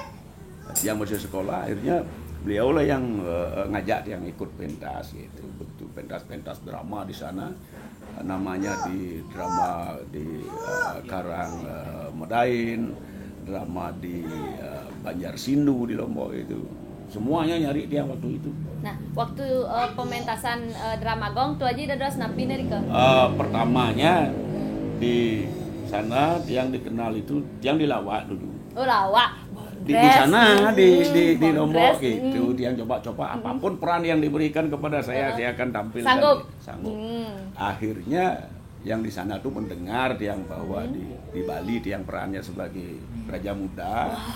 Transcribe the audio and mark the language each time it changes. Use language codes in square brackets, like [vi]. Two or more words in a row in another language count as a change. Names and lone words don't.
[id] Yang masih sekolah, akhirnya beliau lah yang ngajak yang ikut pentas gitu, betul pentas drama di sana, namanya di drama di Karang Medain, drama di Banjarsindu di Lombok itu, semuanya nyari dia waktu itu. Nah, waktu pementasan drama gong Tuaji udah napi nih Rika? Pertamanya di sana yang dikenal itu yang di Lawak dulu. Oh, Lawak. Di sana di Lombok gitu, dia coba-coba apapun peran yang diberikan kepada saya akan tampil. Sanggup. Akhirnya yang di sana tuh mendengar yang bahwa di Bali yang perannya sebagai Raja Muda.